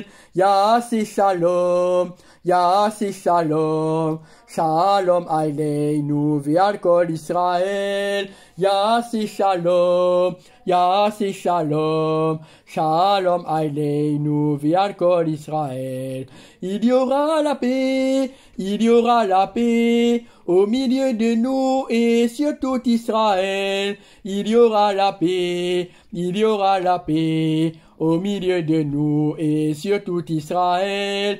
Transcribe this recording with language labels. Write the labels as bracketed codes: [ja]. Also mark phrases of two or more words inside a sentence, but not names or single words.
[he] יעשה שלום, יעשה שלום, שלום עלינו ועל כל ישראל. יעשה שלום, יעשה שלום, שלום עלינו ועל כל ישראל. [fr] Il y aura la paix, il y aura la paix au milieu de nous et sur tout Israël. Il y aura la paix, il y aura la paix au milieu de nous et sur tout Israël.